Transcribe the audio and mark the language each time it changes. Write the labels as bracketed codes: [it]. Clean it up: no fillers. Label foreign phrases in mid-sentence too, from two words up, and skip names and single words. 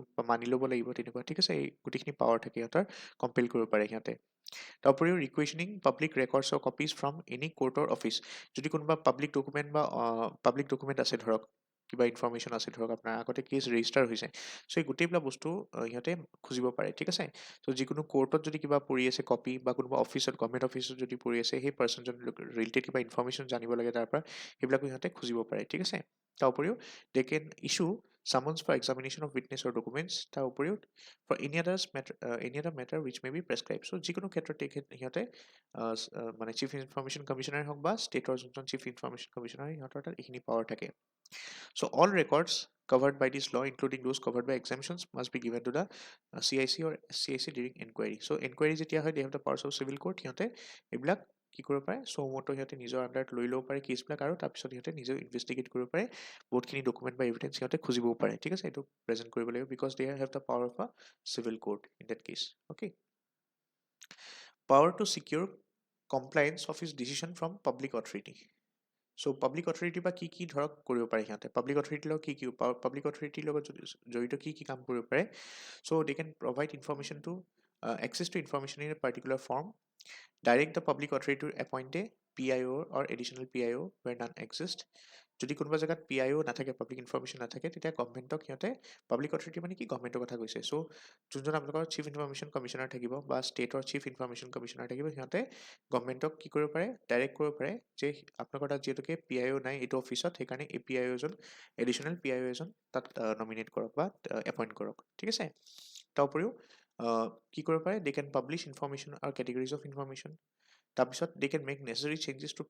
[as] বা মানি ল'ব লাগিব তেনেকুৱা ঠিক আছে এই গোটেইখিনি পাৱাৰ থাকে সিহঁতৰ কম্পেল কৰিব পাৰে সিহঁতে তাৰ উপৰিও [en] requisitioning public records or copies from any court's office [as] যদি কোনোবা [en] public document [as] বা [en] public document [as] আছে ধৰক কিবা ইনফৰমেশ্যন আছে ধৰক আপোনাৰ আগতে [en] case register [as] হৈছে চ' এই গোটেইবিলাক বস্তু সিহঁতে খুজিব পাৰে ঠিক আছে চ' যিকোনো কোৰ্টত যদি কিবা পৰি আছে কপি বা কোনোবা অফিচত [en] government office [as] যদি পৰি আছে সেই পাৰ্চনজন ৰিলেটেড কিবা ইনফৰমেশ্যন জানিব লাগে তাৰ পৰা সেইবিলাকো সিহঁতে খুজিব পাৰে ঠিক আছে তাৰ উপৰিও [en] they can ইছ্যু summons for examination of witness or documents [as] তাৰ উপৰিও [en] for any other matter which may be prescribed so [as] যিকোনো ক্ষেত্ৰত সিহঁতে মানে [en] চিফ ইনফৰমেশ্যন কমিশ্যনাৰ [as] হওক বা ষ্টেটৰ যোনজন [en] chief information commissioner [as] সিহঁতৰ তাত এইখিনি পাৱাৰ থাকে [en] so all records covered by this law including those covered by exemptions must be given to the CIC or SCIC during inquiry so inquiry [as] যেতিয়া হয় [en] they have the powers of civil court [as] সিহঁতে এইবিলাক কি কৰিব পাৰে চৌমতো সিহঁতে নিজৰ আণ্ডাৰত লৈ ল'ব পাৰে কেছবিলাক আৰু তাৰপিছত সিহঁতে নিজেও ইনভেষ্টিগেট কৰিব পাৰে বহুতখিনি ডকুমেণ্ট বা এভিডেন্স সিহঁতে খুজিবও পাৰে ঠিক আছে এইটো প্ৰেজেণ্ট কৰিব লাগিব [en] because they have the power of a civil court in that case okay power to secure compliance of his decision from public authority so' public authority [as] পৰা কি ধৰক কৰিব পাৰে সিহঁতে [en] public authority [as] লগত কি [en] public authority [as] লগত জড়িত কি কাম কৰিব পাৰে [en] so they can provide information to access to information in a particular form direct the public authority to appoint a PIO or additional PIO where none exist [as] যদি কোনোবা জেগাত PIO নাথাকে [en] public information [as] নাথাকে তেতিয়া গভৰ্ণমেণ্টক সিহঁতে [en] public authority [as] মানে কি গভৰ্ণমেণ্টৰ কথা কৈছে চ' যোনজন আপোনালোকৰ চিফ [en] information commissioner [as] থাকিব বা ষ্টেটৰ [en] chief information commissioner [as] থাকিব সিহঁতে গভৰ্ণমেণ্টক কি কৰিব পাৰে ডাইৰেক্ট কৰিব পাৰে যে আপোনালোকৰ তাত যিহেতুকে PIO নাই এইটো অফিচত সেইকাৰণে এই PIO এজন এডিশ্যনেল PIO এজন তাত নমিনেট কৰক বা এপইণ্ট কৰক ঠিক আছে তাৰ উপৰিও কি কৰিব পাৰে [en] they can publish information [as] আৰু [en] categories of information [as] তাৰপিছত [en] they can make necessary changes to